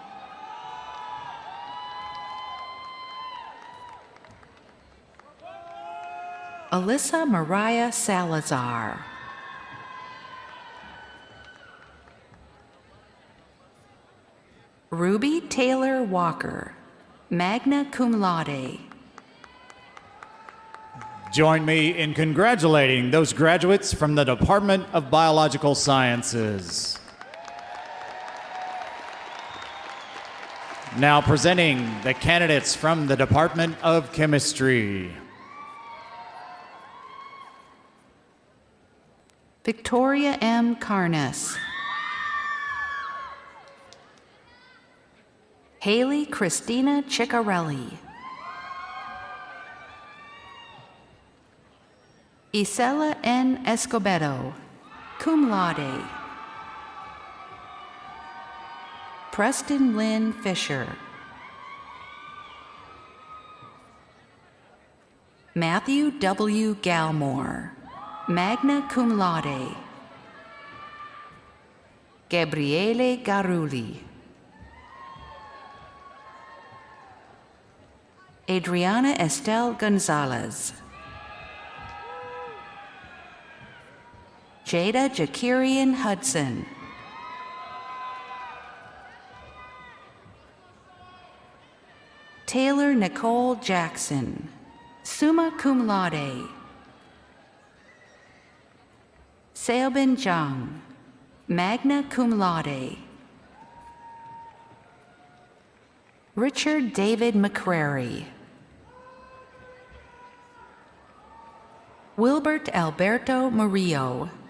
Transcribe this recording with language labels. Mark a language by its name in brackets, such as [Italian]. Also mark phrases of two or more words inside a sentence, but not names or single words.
[English] Alyssa Mariah Salazar. Ruby Taylor Walker, [Latin] magna cum laude. [English] Join me in congratulating those graduates from the Department of Biological Sciences. Now presenting the candidates from the Department of Chemistry. Victoria M. Carnes. Haley Christina Ciccarelli. Isela N. Escobedo, [Latin] cum laude. [English] Preston Lynn Fisher. Matthew W. Galmore, [Latin] magna cum laude. [English] Gabriele Garulli. Adriana Estelle Gonzalez. Jada Jakirian Hudson. Taylor Nicole Jackson, [Latin] summa cum laude. [English] Seobin Jang, [Latin] magna cum laude. [English] Richard David McCrary. Wilbert Alberto Murillo.